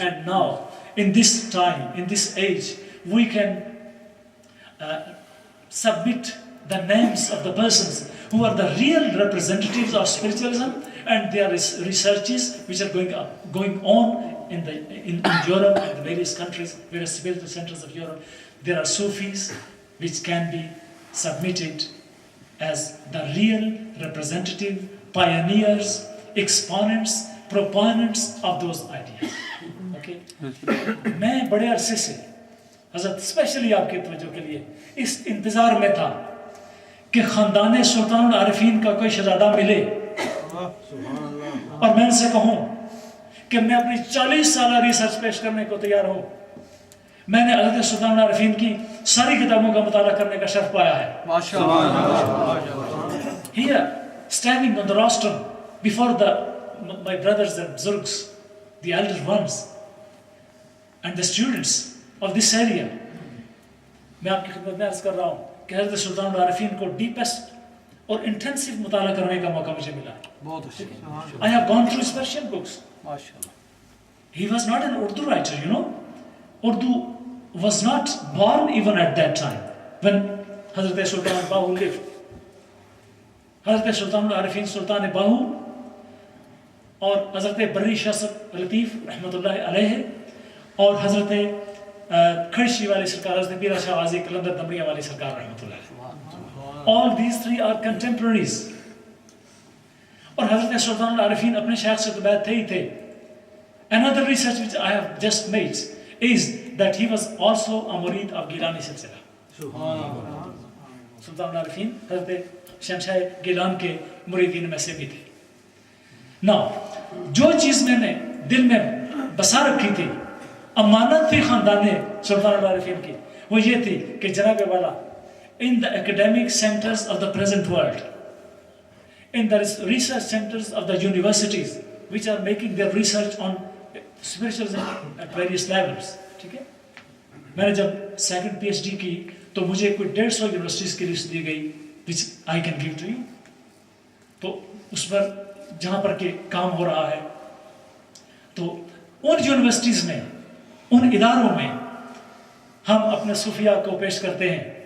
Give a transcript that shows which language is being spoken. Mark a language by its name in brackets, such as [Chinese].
[English] and now, in this time, in this age, we can submit the names of the persons who are the real representatives of spiritualism, and their researches which are going on in Europe and the various countries, various spiritual centers of Europe. There are Sufis which can be submitted as the real representative, pioneers, exponents, proponents of those ideas. Okay? [Urdu] میں بڑے عرصے سے حضرت especially آپ کے توجہ کے لیے اس انتظار میں تھا کہ خاندان سلطان العارفین کا کوئی شہزادہ ملے اور میں ان سے کہوں کہ میں اپنی 40 سالہ ریسرچ پیش کرنے کو تیار ہوں. میں نے حضرت سلطان العارفین کی ساری کتابوں کا مطالعہ کرنے کا شرف پایا ہے. [English] Here, standing on the rostrum before my brothers and buzurgs, the elder ones, and the students of this area, [Urdu] میں آپ کی خدمت میں عرض کر رہا ہوں کہ حضرت سلطان العارفین کو ڈیپسٹ اور انٹینسو مطالعہ کرنے کا موقع مجھے ملا. [English] I have gone through his Persian books. He was not an Urdu writer, you know. Urdu was not born even at that time when Hazrat Sultan Bahu lived. [Urdu] حضرت سلطان العارفین سلطان باہو اور حضرت بری شاہ لطیف رحمۃ اللہ علیہ اور حضرت کھڑشی والی سرکار حضرت میرا شاہ غازی قلندر دمریہ والی سرکار رحمۃ اللہ علیہ. [English] All these three are contemporaries. [Urdu] اور حضرت سلطان العارفین اپنے شیخ سے تو بیعت تھے ہی تھے. [English] Another research which I have just made is that he was also a murid of Gilani silsila. [Urdu] سلطان العارفین حضرت شہنشاہ گیلان کے مریدین میں سے بھی تھے. نا جو چیز میں نے دل میں بسا رکھی تھی، امانت تھی خاندان سلطان العارفین کی، وہ یہ تھی کہ جناب والا [English] in the academic centers of the present world, in the research centers of the universities which are making their research on spiritualism at various levels. [Urdu] ٹھیک ہے، میں نے جب سیکنڈ پی ایچ ڈی کی تو مجھے کوئی 150 یونیورسٹیز کی لسٹ دی گئی [English] which I can give to you. [Urdu] تو اس پر جہاں پر کہ کام ہو رہا ہے تو ان یونیورسٹیز میں، ان اداروں میں ہم اپنے صوفیہ کو پیش کرتے ہیں.